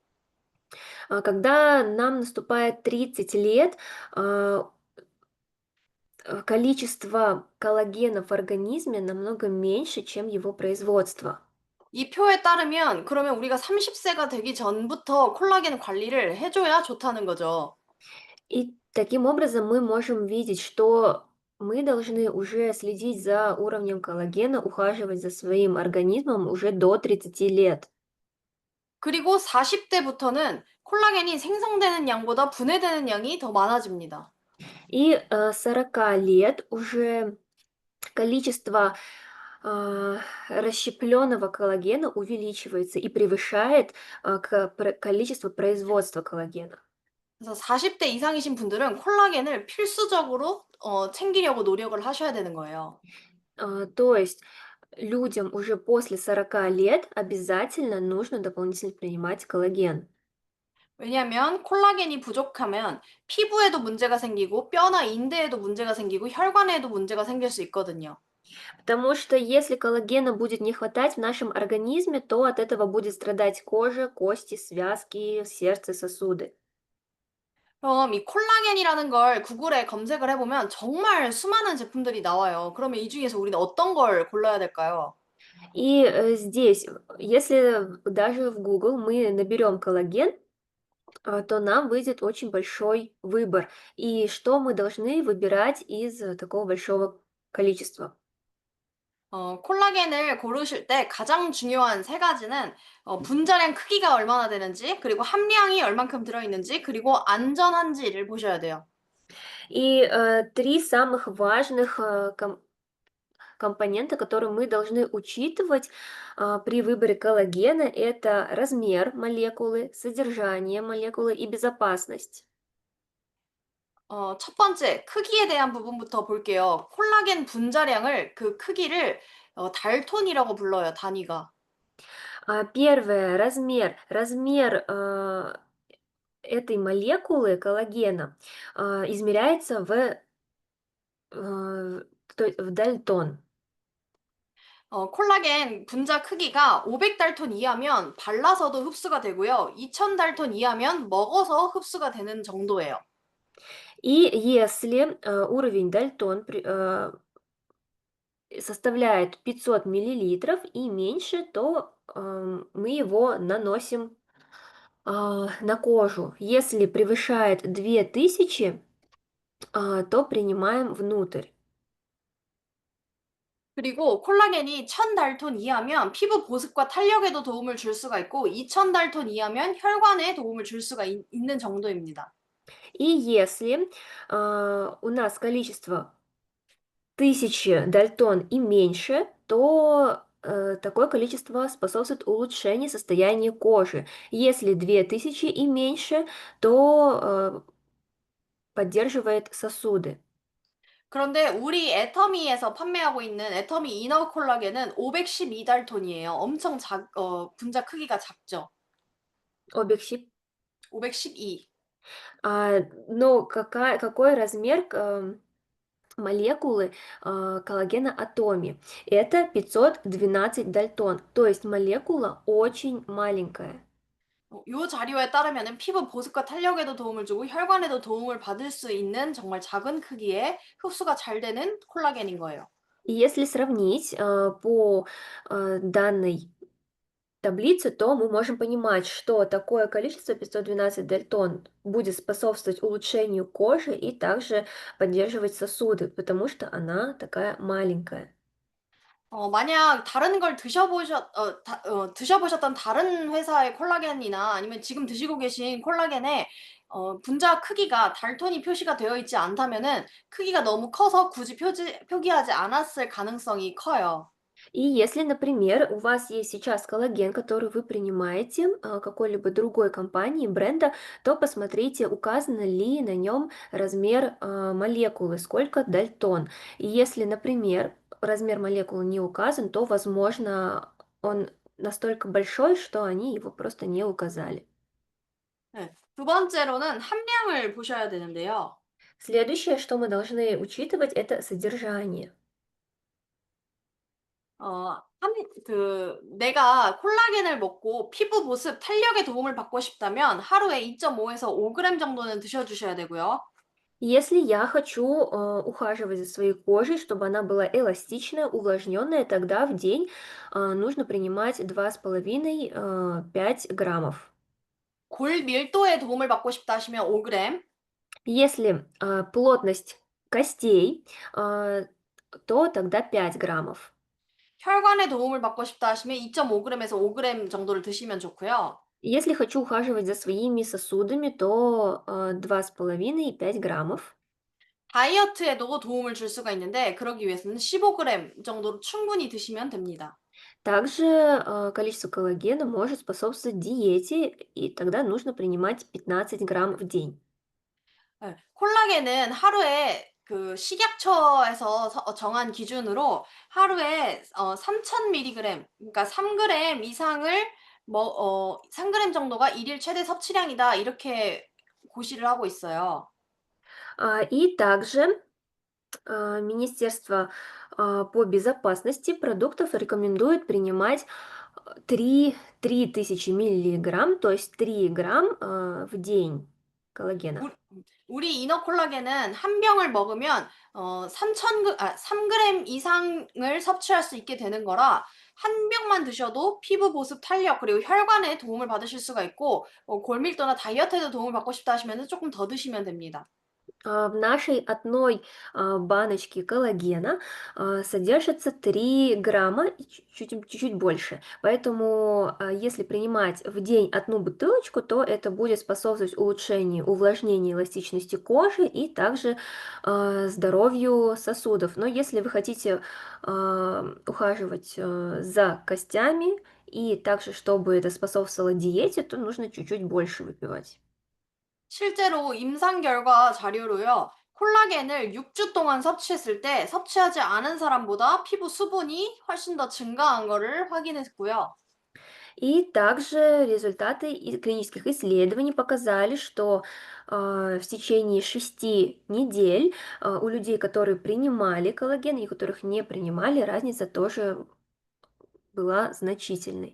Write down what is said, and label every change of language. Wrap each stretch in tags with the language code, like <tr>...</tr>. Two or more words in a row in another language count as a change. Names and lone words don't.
<ru>Когда нам наступает 30 лет, а, количество коллагена в организме намного меньше, чем его производство.</ru> <ko>이 표에 따르면 그러면 우리가 30세가 되기 전부터 콜라겐 관리를 해 줘야 좋다는 거죠.</ko> <ru>И таким образом мы можем видеть, что мы должны уже следить за уровнем коллагена, ухаживать за своим организмом уже до 30 лет.</ru> <ko>그리고 40대부터는 콜라겐이 생성되는 양보다 분해되는 양이 더 많아집니다.</ko> <ru>И 40 лет уже количество расщепленного коллагена увеличивается и превышает количество производства коллагена.</ru> <ko>그래서 40대 이상이신 분들은 콜라겐을 필수적으로 챙기려고 노력을 하셔야 되는 거예요.</ko> <ru>То есть людям уже после 40 лет обязательно нужно дополнительно принимать коллаген.</ru> <ko>왜냐하면 콜라겐이 부족하면 피부에도 문제가 생기고 뼈나 인대에도 문제가 생기고 혈관에도 문제가 생길 수 있거든요.</ko> <ru>Потому что если коллагена будет не хватать в нашем организме, то от этого будет страдать кожа, кости, связки, сердце, сосуды.</ru> <ko>그럼 이 콜라겐이라는 걸 구글에 검색을 해보면 정말 수많은 제품들이 나와요. 그러면 이 중에서 우리는 어떤 걸 골라야 될까요?</ko> <ru>И здесь, если даже в Google мы наберем коллаген, то нам выйдет очень большой выбор. И что мы должны выбирать из такого большого количества?</ru> <ko>콜라겐을 고르실 때 가장 중요한 세 가지는 분자량 크기가 얼마나 되는지, 그리고 함량이 얼만큼 들어있는지, 그리고 안전한지를 보셔야 돼요.</ko> <ru>И три самых важных компонента, которые мы должны учитывать при выборе коллагена, это размер молекулы, содержание молекулы и безопасность.</ru> <ko>첫 번째, 크기에 대한 부분부터 볼게요. 콜라겐 분자량을, 그 크기를 달톤이라고 불러요, 단위가.</ko> <ru>Первое, размер. Размер этой молекулы коллагена измеряется э, в дальтон.</ru> <ko>콜라겐 분자 크기가 500달톤 이하면 발라서도 흡수가 되고요. 2000달톤 이하면 먹어서 흡수가 되는 정도예요.</ko> <ru>И если уровень дальтон составляет 500 миллилитров и меньше, то мы его наносим на кожу. Если превышает 2000, то принимаем внутрь.</ru> <ko>그리고 콜라겐이 1000달톤 이하면 피부 보습과 탄력에도 도움을 줄 수가 있고 2000달톤 이하면 혈관에 도움을 줄 수가 있는 정도입니다.</ko> <ru>И если у нас количество 1000 дальтон и меньше, то такое количество способствует улучшению состояния кожи. Если 2000 и меньше, то поддерживает сосуды.</ru> <ko>그런데 우리 애터미에서 판매하고 있는 애터미 이너 콜라겐은 512달톤이에요. 엄청 분자 크기가 작죠.</ko> <ru>Объектив. 512. Но какой размер молекулы коллагена атоме? Это 512 дальтон, то есть молекула очень маленькая.</ru> <ko>요 자료에 따르면은 피부 보습과 탄력에도 도움을 주고 혈관에도 도움을 받을 수 있는 정말 작은 크기의 흡수가 잘 되는 콜라겐인 거예요.</ko> <ru>И если сравнить по данной таблице, то мы можем понимать, что такое количество 512 дальтон будет способствовать улучшению кожи и также поддерживать сосуды, потому что она такая маленькая.</ru> <ko>만약 다른 걸 드셔보셨던 다른 회사의 콜라겐이나 아니면 지금 드시고 계신 콜라겐에 분자 크기가 달톤이 표시가 되어 있지 않다면은 크기가 너무 커서 굳이 표기하지 않았을 가능성이 커요.</ko> <ru>И если, например, у вас есть сейчас коллаген, который вы принимаете какой-либо другой компании, бренда, то посмотрите, указано ли на нем размер молекулы, сколько дальтон. И если, например, размер молекулы не указан, то, возможно, он настолько большой, что они его просто не указали.</ru> <ko>네. 두 번째로는 함량을 보셔야 되는데요.</ko> <ru>Следующее, что мы должны учитывать, это содержание.</ru> <ko>내가 콜라겐을 먹고 피부 보습, 탄력에 도움을 받고 싶다면 하루에 2.5에서 5g 정도는 드셔주셔야 되고요.</ko> <ru>Если я хочу ухаживать за своей кожей, чтобы она была эластичная, увлажненная, тогда в день нужно принимать 2,5-5 граммов.</ru> <ko>골 밀도에 도움을 받고 싶다 하시면 5g,</ko> <ru>Если плотность костей, то тогда 5 граммов.</ru> <ko>혈관에 도움을 받고 싶다 하시면 2.5g에서 5g 정도를 드시면 좋고요.</ko> <ru>Если хочу ухаживать за своими сосудами, то 2,5-5 граммов.</ru> <ko>다이어트에도 도움을 줄 수가 있는데 그러기 위해서는 15g 정도로 충분히 드시면 됩니다.</ko> <ru>Также количество коллагена может способствовать диете, и тогда нужно принимать 15 грамм в день.</ru> <ko>예. 콜라겐은 하루에 그 식약처에서 정한 기준으로 하루에 3000mg, 그러니까 3g 이상을 3g 정도가 일일 최대 섭취량이다 이렇게 고시를 하고 있어요.</ko> <ru>И также Министерство по безопасности продуктов рекомендует принимать 3 3000 миллиграмм, то есть 3 грамм в день. коллагена.</ru> <ko>우리 이너 콜라겐은 한 병을 먹으면 3g 이상을 섭취할 수 있게 되는 거라 한 병만 드셔도 피부 보습, 탄력, 그리고 혈관에 도움을 받으실 수가 있고 골밀도나 다이어트에도 도움을 받고 싶다 하시면 조금 더 드시면 됩니다.</ko> <ru>В нашей одной баночке коллагена содержится 3 грамма, и чуть-чуть больше. Поэтому, если принимать в день одну бутылочку, то это будет способствовать улучшению, увлажнению эластичности кожи и также здоровью сосудов. Но если вы хотите ухаживать за костями и также, чтобы это способствовало диете, то нужно чуть-чуть больше выпивать.</ru> <ko>실제로 임상 결과 자료로요. 콜라겐을 6주 동안 섭취했을 때 섭취하지 않은 사람보다 피부 수분이 훨씬 더 증가한 거를 확인했고요.</ko> <ru>И также результаты клинических исследований показали, что в течение 6 недель у людей, которые принимали коллаген и которых не принимали, разница тоже была значительной.</ru>